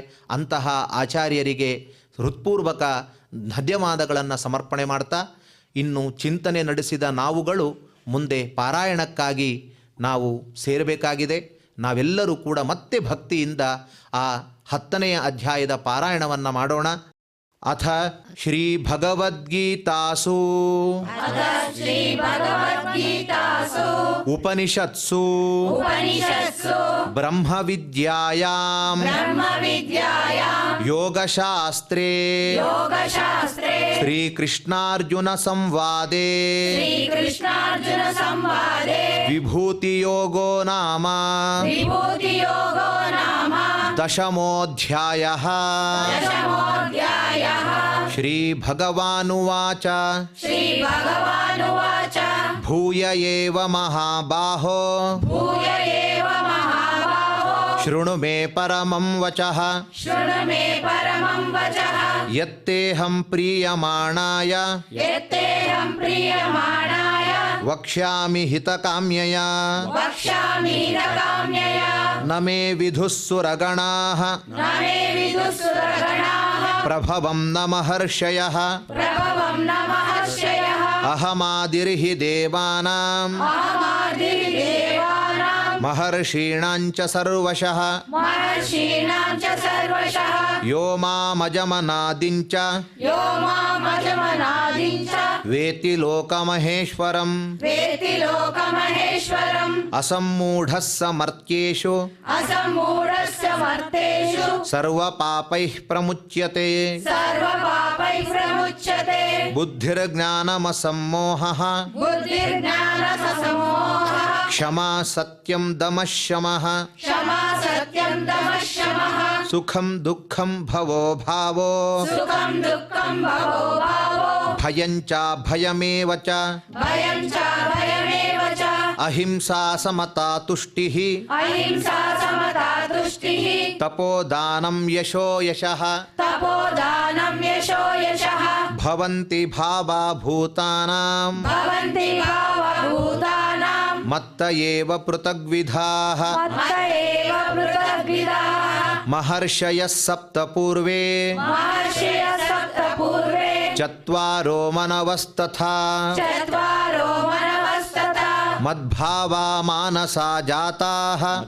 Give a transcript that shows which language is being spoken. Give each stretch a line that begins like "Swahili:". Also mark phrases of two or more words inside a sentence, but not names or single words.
Kannada: ಅಂತಹ ಆಚಾರ್ಯರಿಗೆ ಹೃತ್ಪೂರ್ವಕ ಧನ್ಯವಾದಗಳನ್ನು ಸಮರ್ಪಣೆ ಮಾಡ್ತಾ, ಇನ್ನು ಚಿಂತನೆ ನಡೆಸಿದ ನಾವುಗಳು ಮುಂದೆ ಪಾರಾಯಣಕ್ಕಾಗಿ ನಾವು ಸೇರಬೇಕಾಗಿದೆ. ನಾವೆಲ್ಲರೂ ಕೂಡ ಮತ್ತೆ ಭಕ್ತಿಯಿಂದ ಆ 10ನೇ ಅಧ್ಯಾಯದ ಪಾರಾಯಣವನ್ನು ಮಾಡೋಣ.
Sanskrit: ಅಥ ಶ್ರೀ ಭಗವದ್ಗೀತಾಸು ಉಪನಿಷತ್ಸು ಬ್ರಹ್ಮವಿದ್ಯಾಯಾಂ ಯೋಗಶಾಸ್ತ್ರೇ ಶ್ರೀಕೃಷ್ಣಾರ್ಜುನ ಸಂವಾದೇ ವಿಭೂತಿಯೋಗೋ ನಾಮ ದಶಮೋಧ್ಯಾಯಃ. ಶ್ರೀಭಗವಾನುವಾಚ ಭೂಯ ಏವ ಮಹಾಬಾಹೋ ಶೃಣು ಮೇ ಪರಮಂ ವಚಃ ಯತ್ತೇಹಂ ಪ್ರೀಯಮಾಣಾಯ ವಕ್ಷ್ಯಾಮಿ ಹಿತಕಾಮ್ಯಯ ನ ಮೇ ವಿಧುಸ್ಸುರಗಣಾಃ ಪ್ರಭವಂ ನ ಮಹರ್ಷಯಃ ಅಹಮಾದಿರ್ಹಿ ದೇವಾನಾಂ ಮಹರ್ಷೀಣಾಂಚ ಸರ್ವಶಃ ಯೋ ಮಾಮಜಮನಾದಿಂಚ ವೇತಿ ಲೋಕಮಹೇಶ್ವರಂ ಅಸಮ್ಮೂಢಃ ಸಮರ್ಥ್ಯೇಷು ಸರ್ವಪಾಪೈಃ ಪ್ರಮುಚ್ಯತೆ ಬುದ್ಧಿರ್ಜ್ಞಾನಮಸಮ್ಮೋಹಃ ಕ್ಷಮಾ ಸತ್ಯಂ ದಮಃ ಶಮಃ ಸುಖಂ ದುಃಖಂ ಭವೋ ಭಾವೋ ಭಯಂಚ ಭಯಮೇವ ಚ ಅಹಿಂಸಾ ಸಮತಾ ತುಷ್ಟಿಃ ತಪೋದಾನಂ ಯಶೋ ಯಶಃ ಭವಂತಿ ಭಾವಾ ಭೂತಾನಾಂ ಮತ್ತ ಏವ ಪೃಥಗ್ವಿಧಾಃ ಮಹರ್ಷಯಃ ಸಪ್ತ ಪೂರ್ವೇ ಚತ್ವಾರೋ ಮನವಸ್ತಥಾ ಮದ್ಭಾವಾ ಮಾನಸಾ ಜಾತಾಃ